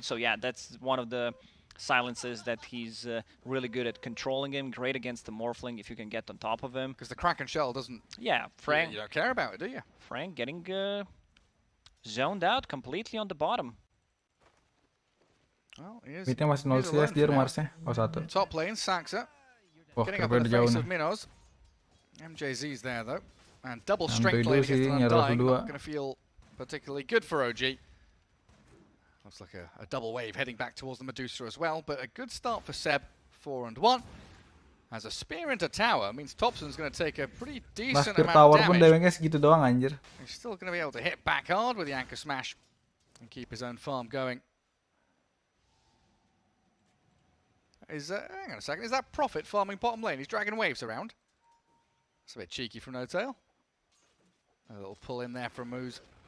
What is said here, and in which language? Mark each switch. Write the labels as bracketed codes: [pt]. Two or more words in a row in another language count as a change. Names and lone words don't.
[en] So yeah, that's one of the silences that he's really good at controlling him. Great against the Morphling if you can get on top of him. Because the Kraken Shell doesn't... Yeah, Frank... You don't care about it, do you? Frank getting zoned out completely on the bottom. Well, [id] Midnya masih 0 CS dia Marsnya. [en] Oh, 1. Top lane, Saxa. Wah, Getting up in the face of Minos. MJZ's there though. And double strength lane against an Undying. Not going to feel particularly good for OG. Looks like a double wave heading back towards the Medusa as well. But a good start for Seb. 4-1. As a spear into tower means Thompson's going to take a pretty decent amount of damage. [id] Damage segitu doang anjir. [en] He's still going to be able to hit back hard with the Anchor Smash and keep his own farm going. Hang on a second, is that Prophet farming bottom lane? He's dragging waves around. That's a bit cheeky from No Tail. A little pull in there from Moose.